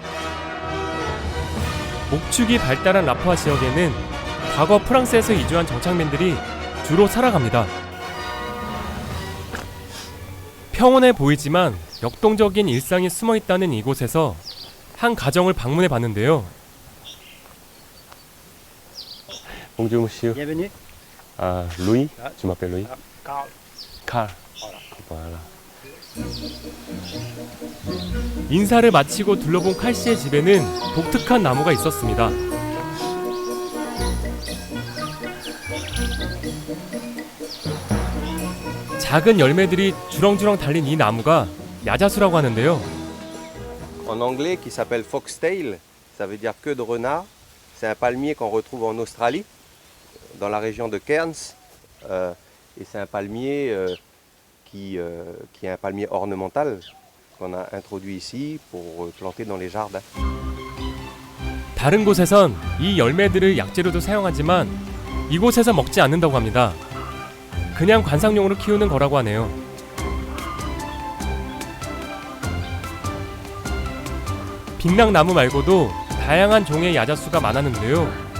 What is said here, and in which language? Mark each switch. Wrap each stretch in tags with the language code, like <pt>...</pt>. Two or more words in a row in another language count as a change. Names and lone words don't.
<ko>목축이 발달한 라푸아 지역에는 과거 프랑스에서 이주한 정착민들이 주로 살아갑니다. 평온해 보이지만 역동적인 일상이 숨어있다는 이곳에서 한 가정을 방문해 봤는데요.</ko> <fr>Bonjour monsieur. Bienvenue. Ah, Louis. Tu m'appelles Louis. Carl. Carl. Voilà.</fr> <ko>인사를 마치고 둘러본 칼 씨의 집에는 독특한 나무가 있었습니다. 작은 열매들이 주렁주렁 달린 이 나무가 야자수라고 하는데요.</ko> <fr>En anglais qui s'appelle foxtail, ça veut dire queue de renard. C'est un palmier qu'on retrouve en Australie, dans la région de Cairns. Et c'est un palmier qui est un palmier ornemental qu'on a introduit ici pour planter dans les jardins.</fr> <ko>다른 곳에선 이 열매들을 약재로도 사용하지만 이곳에서 먹지 않는다고 합니다. 그냥 관상용으로 키우는 거라고 하네요. 빅락나무 말고도 다양한 종의 야자수가 많았는데요.</ko>